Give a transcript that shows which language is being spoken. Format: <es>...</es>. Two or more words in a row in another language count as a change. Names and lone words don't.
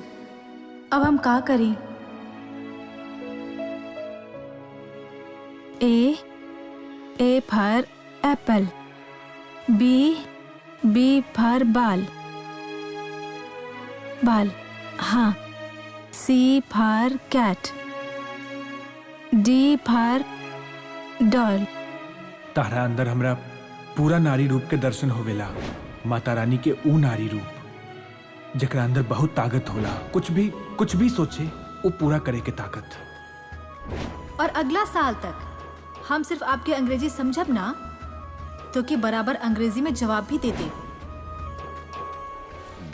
<en>अब हम का करें? A for apple, B for ball, हाँ। C for cat, D for doll.</en> <bho>तारा अंदर हमरा पूरा नारी रूप के दर्शन होवेला। माता रानी के ऊ नारी रूप जकरा अंदर बहुत ताकत होला। कुछ भी सोचे वो पूरा करे के ताकत। और अगला साल तक हम सिर्फ आपके अंग्रेजी समझब ना तो कि बराबर अंग्रेजी में जवाब भी देते।</bho>